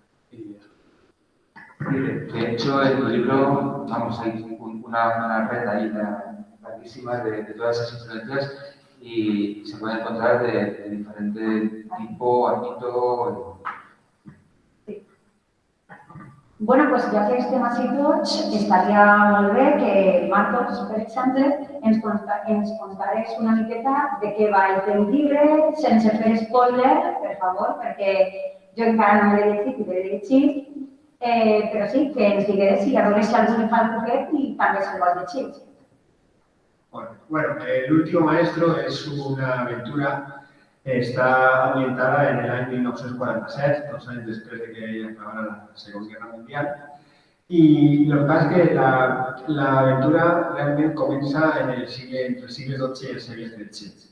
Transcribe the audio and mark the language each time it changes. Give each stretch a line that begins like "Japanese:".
Spanish: Y eso. De hecho, en tu libro, vamos, hay una red ahí larguísima de todas esas influencias y se puede encontrar de diferente tipo, ámbito.
Catalan: Bueno, pues ja que estem així tots, estaria molt bé que Marcos, per exemple, ens contarés una miqueta de què va el teu llibre, sense fer spoiler, per favor, perquè jo encara no me l'he llegit i l'he llegit, però sí, que ens digués si a veure si algú li fa el poquet i també se'l vol llegir.
Spanish: Bueno, El último maestro es una aventura. Está ambientada en el año 1947, 2 años después de que acabara la Segunda Guerra Mundial. Y lo que pasa es que la aventura realmente comienza entre el siglo XII y el siglo XIII.